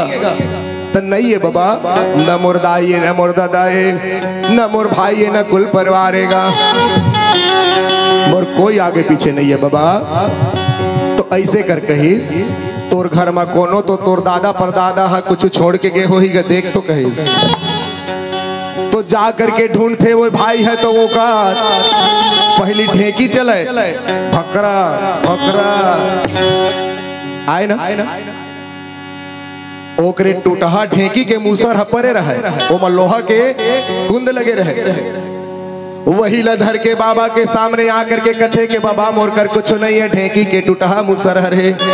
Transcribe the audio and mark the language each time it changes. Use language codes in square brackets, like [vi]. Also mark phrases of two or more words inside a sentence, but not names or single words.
[hne] तो नहीं है बाबा, न मोर दाई है, न मोर दादा है, न मोर भाई है, न कुल परिवार है, मोर कोई आगे पीछे नहीं है बाबा। तो ऐसे कर कही तोर घर में कोनो तो तोर दादा परदादा है कुछ छोड़ के गए हो ही गा, देख तो कही। तो जा करके ढूंढते वो भाई है, तो वो का पहली ढेकी चले, फकरा फकरा आए ना, ओकरे टूटहा ढेकी के मूसर हपरे रहे, वो लोहा के कुंद लगे रहे। वही लधर के बाबा के सामने आकर के कथे के बाबा मोर कर कुछ नहीं है, ढेकी के टूटहा मूसर हरे।